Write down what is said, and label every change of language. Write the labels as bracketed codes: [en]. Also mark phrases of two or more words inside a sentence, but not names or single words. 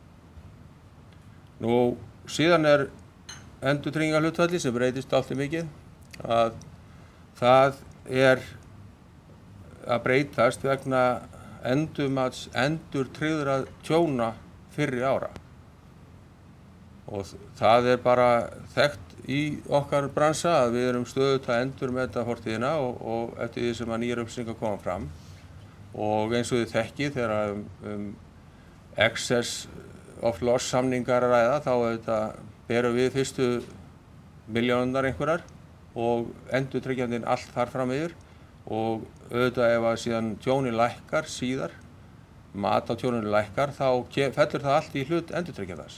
[is] Nú síðan endurtryggingarhlutfallið sem breytist allt mikið að það að breytast vegna endurtryggðra tjóna fyrri ára og það bara þekkt í okkar bransa að við erum stöðugt að endurmeta fortíðina og eftir því sem að nýjar upplýsingar koma fram og eins og þið þekkið þegar [en] excess of loss [is] samningar að ræða þá berum við fyrstu milljónirnar einhverjar og endurtryggjandinn allt þar fram yfir og auðvitað ef að síðan tjónin lækkar síðar, mat á tjóninu lækkar, þá fellur það allt í hlut endurtryggjandans.